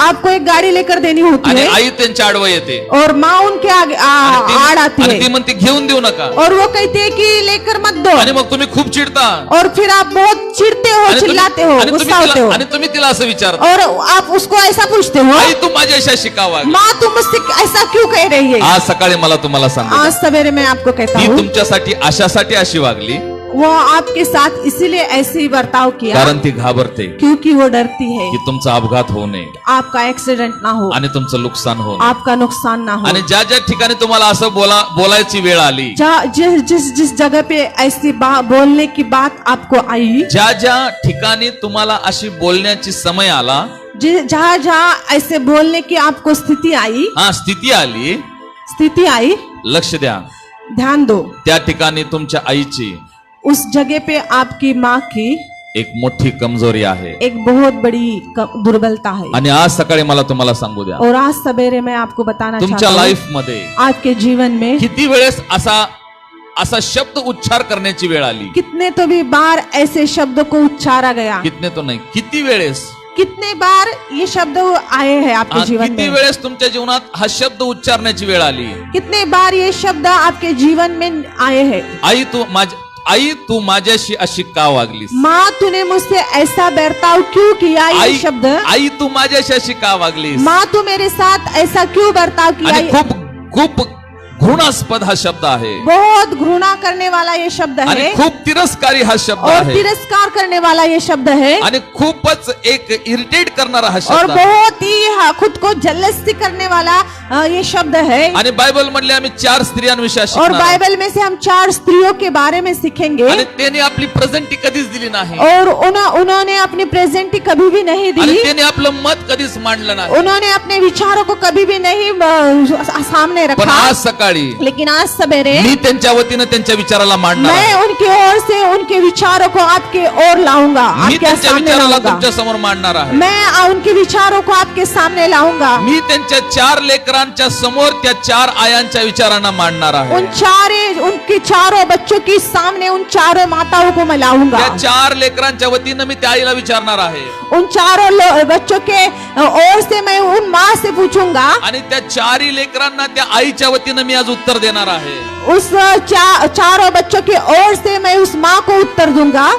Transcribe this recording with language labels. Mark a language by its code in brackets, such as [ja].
[hi] आपको एक गाड़ी लेकर देनी होती [mr] आणि [hi] है, [mr] आई त्यांच्या आडवं येते [hi] और माँ उनके आगे आड़ आती [mr] आणि ती [hi] है, [mr] म्हणते घेऊन देऊ नका, [hi] और वो कहती है कि लेकर मत दो, [mr] आणि मग तुम्ही खूप चिडता [hi] और फिर आप बहुत चिढ़ते हो, [mr] आणि [hi] चिल्लाते हो, गुस्सा होते हो, [mr] तुम्ही तिला असं विचारता, [hi] और आप उसको ऐसा पूछते हो, [mr] आई तू माझ्याशी अशी का वागली? [hi] माँ तुम मुझसे ऐसा क्यों कह रही है? [mr] आज सकाळी मला तुम्हाला सांगू [hi] आज सवेरे मैं आपको कहता [mr] ती [hi] हूँ, [mr] तुमच्यासाठी अशासाठी अशी वागली [hi] वो आपके साथ इसीलिए ऐसे ही बर्ताव किया [mr] कारण ती घाबरते [hi] क्योंकि वो डरती है [mr] की तुमचा अपघात होऊ नये [hi] आपका एक्सीडेंट ना हो, [mr] आणि तुमचं नुकसान होऊ नये. [hi] आपका नुकसान ना हो. [mr] आणि ज्या ज्या ठिकाणी तुम्हाला असं बोलायची वेळ आली, [hi] जिस जगह पे ऐसी बोलने की बात आपको आई, [mr] ज्या ज्या ठिकाणी तुम्हाला अशी बोलण्याची समय आला, [hi] जहाँ ऐसे बोलने की आपको स्थिति आई, [mr] स्थिती आली, लक्ष द्या, [hi] ध्यान दो, [mr] त्या ठिकाणी तुमच्या आईची [hi] उस जगह पे आपकी माँ की [mr] एक मोठी कमजोरी आहे, [hi] एक बहुत बड़ी दुर्बलता है. [mr] आणि आज सकाळी मला तुम्हाला सांगू द्या, [hi] और आज सवेरे मैं आपको बताना [mr] तुमच्या [hi] चाहता हूँ, [mr] लाईफ मध्ये [hi] आपके जीवन में [mr] किती वेळेस असा शब्द उच्चार करण्याची वेळ आली? [hi] कितने तो भी बार ऐसे शब्द को उच्चारा गया, कितने तो [mr] नाही, किती वेळेस, [hi] कितने बार ये शब्द आए हैं आपके जीवन [mr] किती [hi] में, [mr] वेळेस तुमच्या जीवनात हा शब्द उच्चारण्याची वेळ आली? [hi] कितने बार ये शब्द आपके जीवन में आए हैं? [mr] आई तू माझ्याशी अशी का वागलीस? [hi] माँ तूने मुझसे ऐसा बर्ताव क्यों किया? ये शब्द, [mr] आई तू माझ्याशी अशी का वागलीस? [hi] माँ तू मेरे साथ ऐसा क्यों बर्ताव किया? [mr] आणि खूप घृणास्पद हा शब्द आहे, [hi] बहुत घृणा करने वाला ये शब्द [mr] आणि [hi] है, [mr] खूप तिरस्कारी हा शब्द [hi] और [mr] आहे, [hi] तिरस्कार करने वाला ये शब्द है, [mr] आणि खूपच एक इरिटेट करणारा हा [hi] और [mr] शब्द आहे. [hi] बहुत ही खुद को जलसी करने वाला ये शब्द है. [mr] आणि बायबल मधले आम्ही 4 स्त्रियांविषयी [hi] और [mr] शिकणार आहोत. [hi] बाइबल में से हम 4 स्त्रियों के बारे में सीखेंगे, [mr] आणि त्याने आपली प्रेझेंटी कधीच दिली नाही, [hi] और उन्होंने अपनी प्रेजेंटी कभी भी नहीं [mr] आणि [hi] दी, [mr] त्याने आपलं मत कधीच मांडलं नाही. [hi] उन्होंने अपने विचारों को कभी भी नहीं सामने [mr] पण [hi] रखा. [mr] आज सकाळी [hi] लेकिन आज सवेरे [mr] मी त्यांच्या वतीनं त्यांच्या विचाराला मांडणार [hi] मैं [mr] आहे. [hi] उनकी ओर से उनके विचारों को आपके ओर लाऊंगा, [mr] मी [hi] आपके [mr] त्यांच्या [hi] सामने [mr] विचाराला [hi] लाऊंगा. [mr] तुमच्या समोर मांडणार आहे. [hi] मैं उनके विचारों को आपके सामने लाऊंगा. [mr] मी त्यांच्या 4 लेकरांच्या समोर त्या 4 आयांच्या विचारांना मांडणार आहे. [hi] उनके चारों बच्चों के सामने उन चारों माताओं को मैं लाऊंगा. [mr] त्या 4 लेकरांच्या वतीनं मी त्या आईला विचारणार आहे, [hi] उन चारों बच्चों के ओर से मैं उन माँ से पूछूंगा, [mr] आणि त्या 4 लेकरांना त्या आईच्या वतीनं मी आज उत्तर देणार आहे. [hi] उस चारों बच्चों के ओर से मैं उस माँ को उत्तर दूंगा.